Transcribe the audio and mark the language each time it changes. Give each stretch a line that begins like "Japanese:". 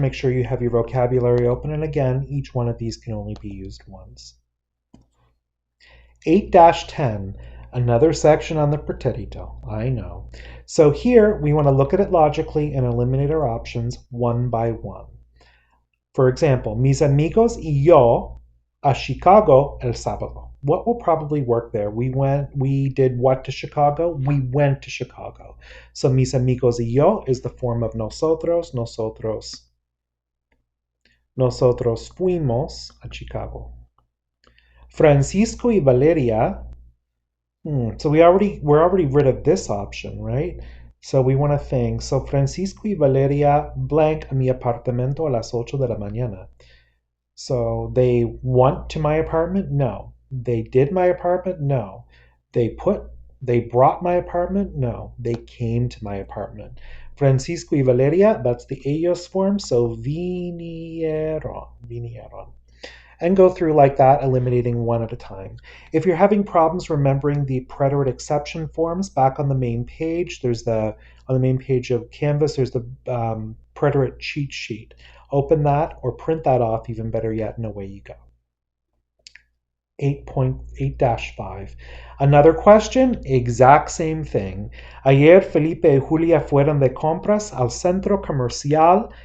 English: Make sure you have your vocabulary open. And again, each one of these can only be used once. 8-10. Another section on the pretérito. I know. So here we want to look at it logically and eliminate our options one by one. For example,
Spanish: mis amigos y yo a Chicago el sábado.
English: What will probably work there? We did what to Chicago? We went to Chicago. So
Spanish: mis amigos y yo
English: is the form of nosotros.
Spanish: Nosotros fuimos a Chicago. Francisco y Valeria.
English: So we're already rid of this option, right? So we want to think.
Spanish: So Francisco y Valeria blank a mi apartamento a las 8 de la mañana.
English: So they went to my apartment? No. They did my apartment? No. They brought my apartment? No. They came to my apartment. Francisco y Valeria, that's the ellos form, so vinieron. And go through like that, eliminating one at a time. If you're having problems remembering the preterite exception forms, back on the main page, on the main page of Canvas, there's the preterite cheat sheet. Open that or print that off, even better yet, and away you go. 8.8-5. Another question, exact same thing.
Spanish: Ayer Felipe y Julia fueron de compras al centro comercial.